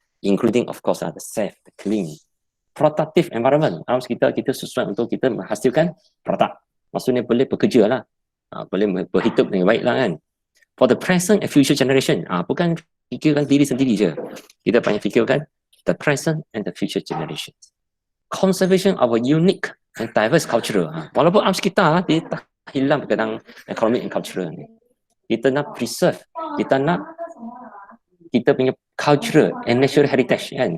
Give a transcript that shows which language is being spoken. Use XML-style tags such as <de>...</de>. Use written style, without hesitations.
<en>Including of course the safe, the clean. Productive environment.</en> <ms>Alam sekitar kita sesuai untuk kita menghasilkan produk. Maksudnya boleh bekerja lah. Boleh berhidup dengan baik lah kan.</ms> <en>For the present and future generation.</en> <ms>Bukan fikirkan diri sendiri je. Kita banyak fikirkan</ms> <en>the present and the future generations. Conservation of a unique and diverse culture.</en> <ms>Walaupun alam sekitar dia tak hilang perkataan economic and cultural ni. Kita nak preserve, kita nak kita punya culture and natural heritage kan.</ms>